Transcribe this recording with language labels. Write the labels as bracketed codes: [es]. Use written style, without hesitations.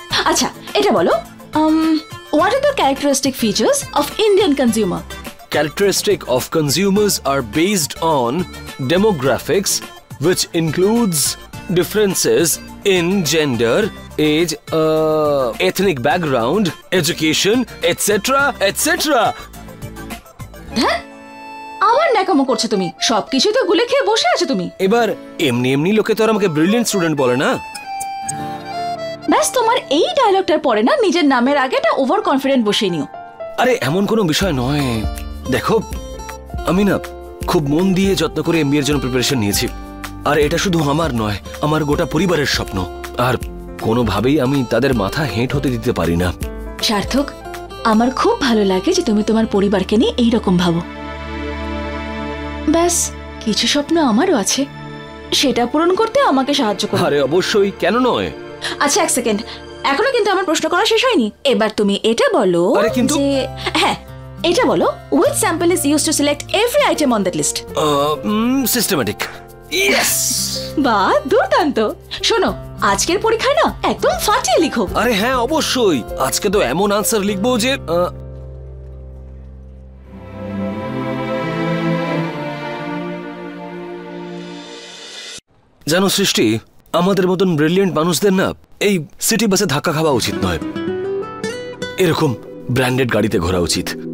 [bn] আচ্ছা, এটা বলো, [en] what are the characteristic features of Indian consumer? Characteristic of consumers are based on demographics, which includes differences in gender, age, ethnic background, education, etc., etc. [bn] হ্যাঁ, আবার ন্যাকামো করছো তুমি, সবকিছু তো গুলে খেয়ে বসে আছো তুমি। এবার এমনি এমনি লোকে তো আর আমাকে ব্রিলিয়েন্ট স্টুডেন্ট বলে না। ব্যাস, তোমার এই ডায়লগটার পরে না নিজের নামের আগে একটা ওভার কনফিডেন্ট বসিয়ে নিও। আরে এমন কোনো বিষয় নয়, দেখো আমি না খুব মন দিয়ে যত্ন করে এমবিএ এর জন্য প্রিপারেশন নিয়েছি, আর এটা শুধু আমার নয়, আমার গোটা পরিবারের স্বপ্ন, আর কোনোভাবেই আমি তাদের মাথা হেঁট হতে দিতে পারি না। সার্থক, আমার খুব ভালো লাগে যে তুমি তোমার পরিবারকে নিয়ে এইরকম ভাবো। ব্যাস, কিছু স্বপ্ন আমারও আছে, সেটা পূরণ করতে আমাকে সাহায্য করো। আরে অবশ্যই, কেন নয়। আচ্ছা, এক সেকেন্ড, এখনো কিন্তু আমার প্রশ্ন করা শেষ হয়নি। এবার তুমি এটা বলো যে, হ্যাঁ এটা বলো, [en] which sample is used to select every item on that list? Systematic. Yes. [bn] বাহ, দুর্দান্ত। শোনো, আজকের পরীক্ষায় না একদম ফাটিয়ে লিখো। আরে হ্যাঁ অবশ্যই, আজকে তো এমন আনসার লিখবো যে জানো সৃষ্টি, আমাদের মতন ব্রিলিয়েন্ট মানুষদের না এই সিটি বাসে ধাক্কা খাওয়া উচিত নয়, এরকম ব্র্যান্ডেড গাড়িতে ঘোরা উচিত।